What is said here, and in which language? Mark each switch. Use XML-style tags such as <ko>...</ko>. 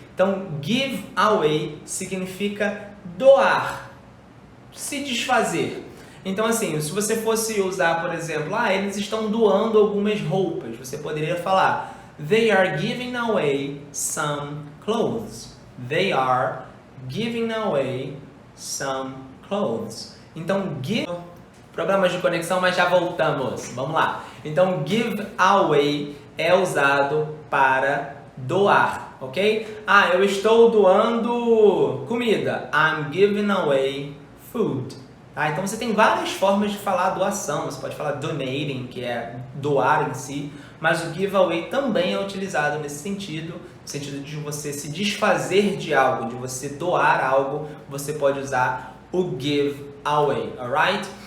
<pt>Então, give away significa doar, se desfazer. Então, assim, se você fosse usar, por exemplo, eles estão doando algumas roupas, você poderia falar,</pt> <en>they are giving away some clothes. They are giving away some clothes.</en> <pt>Então, give... Problemas de conexão, mas já voltamos. Vamos lá. Então, give away é usado para doar, ok? Eu estou doando comida.</pt> <en>I'm giving away food.</en> <pt>Tá? Então você tem várias formas de falar doação. Você pode falar donating, que é doar em si, mas o giveaway também é utilizado nesse sentido, no sentido de você se desfazer de algo, de você doar algo, você pode usar o give away, alright?</pt>